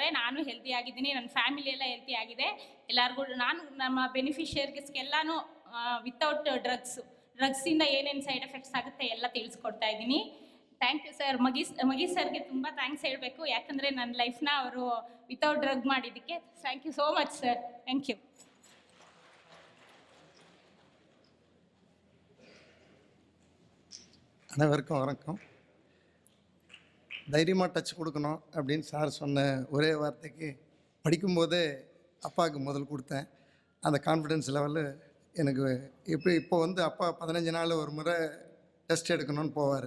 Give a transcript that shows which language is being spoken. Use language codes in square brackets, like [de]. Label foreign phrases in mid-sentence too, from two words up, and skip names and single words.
[kn] ನಾನು ಹೆಲ್ತಿ ಆಗಿದ್ದೀನಿ, ನನ್ನ ಫ್ಯಾಮಿಲಿ ಎಲ್ಲ ಹೆಲ್ತಿ ಆಗಿದೆ. ಎಲ್ಲರಿಗೂ ನಾನು ನಮ್ಮ ಬೆನಿಫಿಷಿಯರ್ಸ್ಗೆಲ್ಲನೂ [en] without drugs [kn] ಏನೇನು [en] side effects [kn] ಆಗುತ್ತೆ ಎಲ್ಲ ತಿಳಿಸ್ಕೊಡ್ತಾ ಇದ್ದೀನಿ. [en] Thank you sir. [kn] ಮಗೀಶ್ ಸರ್ಗೆ ತುಂಬ ಥ್ಯಾಂಕ್ಸ್ ಹೇಳಬೇಕು, ಯಾಕಂದರೆ ನನ್ನ ಲೈಫ್ನ ಅವರು [en] without drug [kn] ಮಾಡಿದ್ದಕ್ಕೆ. [en] Thank you so much sir. Thank you. [ta] அனைவருக்கும் வணக்கம். தைரியமாக டச் கொடுக்கணும் அப்படின்னு சார் சொன்ன ஒரே வார்த்தைக்கு படிக்கும்போதே அப்பாவுக்கு முதல் கொடுத்தேன். அந்த [en] confidence level [ta] எனக்கு இப்போ வந்து அப்பா 15 நாள் ஒரு முறை டெஸ்ட் எடுக்கணும்னு போவார்.